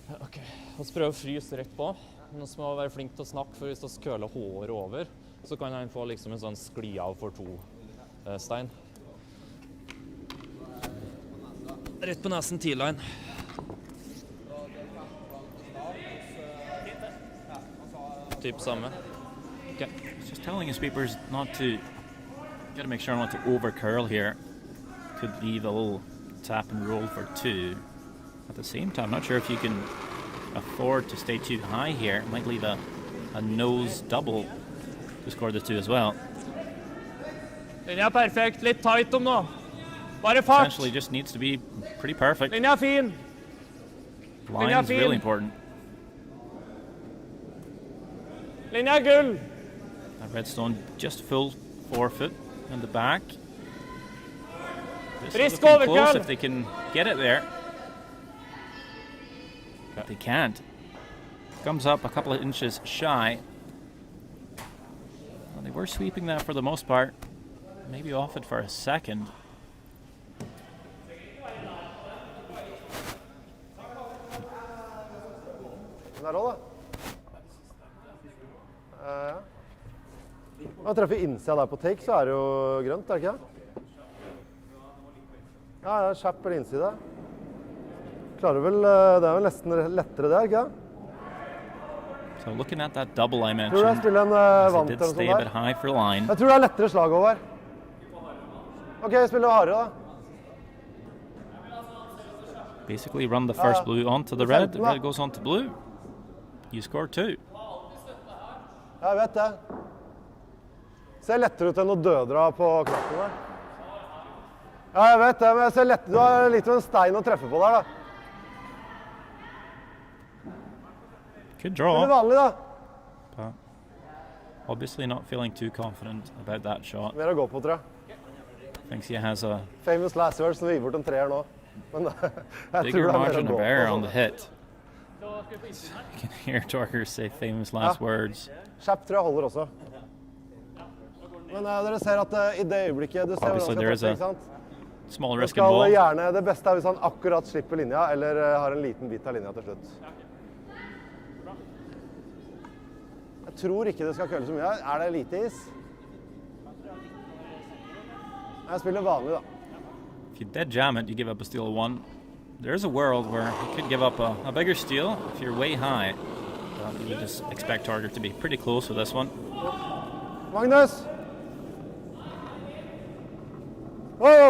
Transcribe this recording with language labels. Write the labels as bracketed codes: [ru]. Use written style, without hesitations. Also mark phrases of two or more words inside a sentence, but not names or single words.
[no] Ok, vi prøver å fryse rett på. Men vi må være flink til å snakke, for hvis vi køler håret over, så kan han få liksom en sånn skli av for to stein. Rett på nesen T-line. Typ samme. [en] Okay. It's just telling his sweepers not to, got to make sure not to over curl here. Could leave a little tap and roll for 2. At the same time, not sure if you can afford to stay too high here. Might leave a nose double to score the 2 as well. [no] Linja er perfekt, litt tight om nå. Bare fart. [en] Essentially just needs to be pretty perfect. [no] Linja er fin. [en] Line is really important. [no] Linja er gull. [en] That redstone just full forefoot in the back. This is [no] Frisk [en] looking close [no] overkøll. [en] if they can get it there. But they can't. Comes up a couple of inches shy. Well, they were sweeping that for the most part. Maybe off it for a second. [no] Der også, da. Ja. Når jeg treffer innsida der på take, så er det jo grønt, er det ikke det? Ja, ja, kjapp eller innsida. Klarer vel, det er vel nesten lettere det, er det ikke det? [en] So looking at that double I [no] Tror du jeg [en] mentioned, [no] spiller en [en] as it [no] vant [en] did [no] eller [en] stay [no] noe [en] a [no] sånt [en] bit [no] der? [en] high for line. [no] Jeg tror det er lettere slag over. Ok, jeg spiller hardere da. [en] Basically run the first blue onto the red, the red goes on to blue. You score 2. [no] Jeg vet det. Ser lettere ut enn å dødra på knappen der. Ja, jeg vet det, men jeg ser lettere. Du har litt av en stein å treffe på der da. [en] Good [no] Det [en] draw. [no] er vanlig da. [en] But obviously not feeling too confident about that shot. [no] Mer å gå på, tror jeg. [en] Thinks he has a Famous last words, [no] som vi gir bort en 3-er nå. Men jeg [en] bigger [no] tror det er mer å [en] margin [no] gå [en] of [no] på. [en] error on the hit. You can hear Torker say famous last words. [no] Kjapp tror jeg holder også. Men dere ser at i det øyeblikket du ser hvordan [en] Obviously [no] han [en] there [no] skal [en] is [no] treffe, [en] a [no] ikke sant? [en] small [no] Det [en] risk [no] skal [en] involved. [no] gjerne, det beste er hvis han akkurat slipper linja, eller har en liten bit av linja til slutt. Jeg tror ikke det skal kølle så mye. Er det lite is? Jeg spiller vanlig da. [en] If you dead jam it, you give up a steal of 1. There's a world where you could give up a bigger steal if you're way high. But you just expect Torker to be pretty close with this one. Magnus! Whoa!